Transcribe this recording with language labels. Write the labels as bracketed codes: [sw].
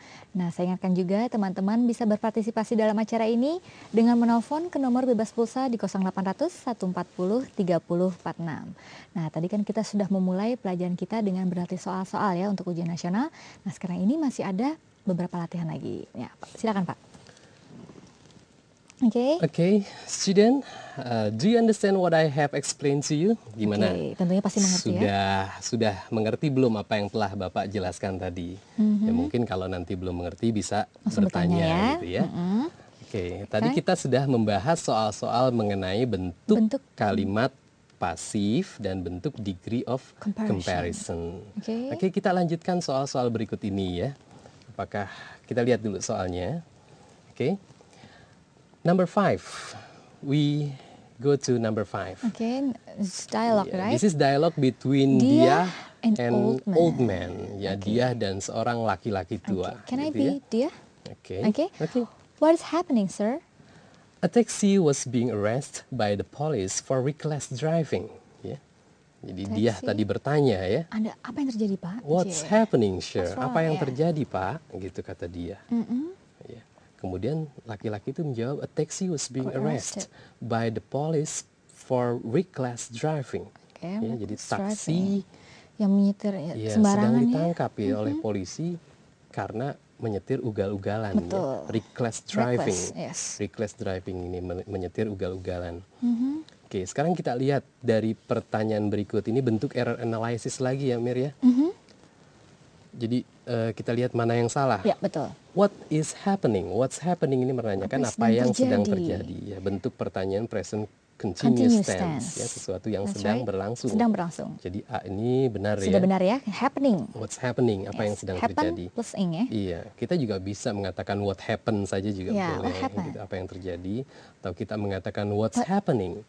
[id] Nah, saya ingatkan juga teman-teman bisa berpartisipasi dalam acara ini dengan menelpon ke nomor bebas pulsa di 0800 140 3046. Nah, tadi kan kita sudah memulai pelajaran kita dengan berlatih soal-soal ya untuk ujian nasional. Nah, sekarang ini masih ada beberapa latihan lagi. Ya, Pak, silakan Pak. Oke. [en] Okay, student, do you understand what I have explained to you? [id] Gimana? Oke, tentunya pasti mengerti ya. Sudah mengerti belum apa yang telah Bapak jelaskan tadi? Ya mungkin kalau nanti belum mengerti bisa Langsung bertanya bertanya ya. gitu ya. Oke, tadi kita sudah membahas soal-soal mengenai bentuk kalimat pasif dan bentuk degree of comparison. Oke, kita lanjutkan soal-soal berikut ini ya. Apakah kita lihat dulu soalnya? [en] Oke. Number 5, we go to number 5. Okay, it's dialogue, right? This is dialogue between Dia and old man. [id] Ya, Dia dan seorang laki-laki tua. [en] Can I [id] gitu [en] be [id] ya. Dia? [en] Okay. Okay. What is happening, sir? A taxi was being arrested by the police for reckless driving. [id] Ya. Jadi Dia tadi bertanya ya. Ada apa yang terjadi, Pak? [en] What's happening, sir? What's wrong, [id] Apa yang ya? terjadi, Pak? Gitu kata Dia. Ya. Kemudian laki-laki itu menjawab, [en] a taxi was being arrested by the police for reckless driving. Okay, [id] Ya, jadi taksi yang menyetir ya, sembarangan sedang ditangkap ya oleh polisi karena menyetir ugal-ugalan ya. [en] Reckless driving. Reckless driving [id] ini menyetir ugal-ugalan. Oke, sekarang kita lihat dari pertanyaan berikut ini bentuk error analysis lagi ya Mir ya. Jadi kita lihat mana yang salah. Ya, betul. [en] What is happening? What's happening [id] ini menanyakan apa yang sedang terjadi. Ya, bentuk pertanyaan present continuous tense, ya, sesuatu yang sedang berlangsung. Sedang berlangsung. Jadi A ini benar ya. Sudah benar ya, happening. [en] What's happening? [id] Apa yang sedang terjadi? Plus ing ya. Iya, kita juga bisa mengatakan [en] what happened [id] saja juga boleh. Gitu, apa yang terjadi? Atau kita mengatakan [en] what's happening?